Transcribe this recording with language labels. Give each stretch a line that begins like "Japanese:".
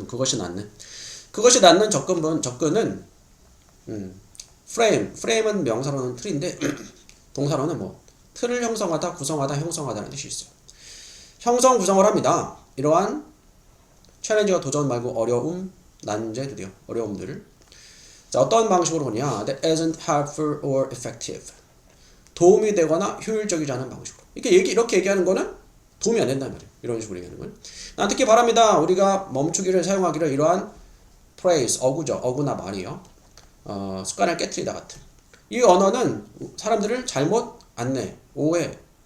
Korean: 그것이 낳는 접근은 frame은 명사로는 틀인데 동사로는 뭐 틀을 형성하다, 구성하다, 형성하다는 뜻이 있어요. 형성, 구성을 합니다. 이러한 챌린지와 도전 말고 어려움, 난제, 드디어 어려움들을. 자, 어떤 방식으로 보냐?
English: That isn't helpful or effective.
Korean: 도움이 되거나 효율적이지 않은 방식으로. 이렇게 얘기하는 거는 도움이 안 된다는 말이에요. 이런 식으로 얘기하는 건. 난 특히 바랍니다. 우리가 멈추기를 사용하기를 이러한 phrase, 어구나 말이요. 습관을 깨트리다 같은. 이 언어는 사람들을 잘못 안내, 오해하게.